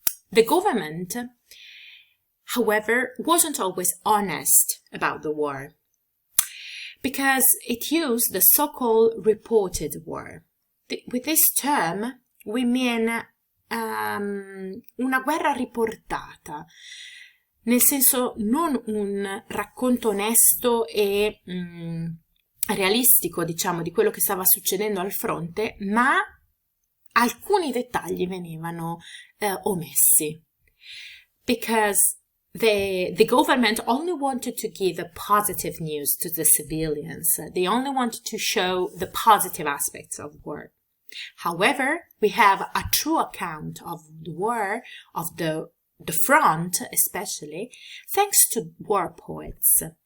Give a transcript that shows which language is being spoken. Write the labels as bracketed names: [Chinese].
[English] The government, however, wasn't always honest about the war, because it used the so-called reported war. With this term, we mean [Italian] una guerra riportata, nel senso non un racconto onesto e realistico, diciamo, di quello che stava succedendo al fronte, ma alcuni dettagli venivano omessi. [English] Because the government only wanted to give positive news to the civilians. They only wanted to show the positive aspects of war. However, we have a true account of the war, of the front especially, thanks to war poets.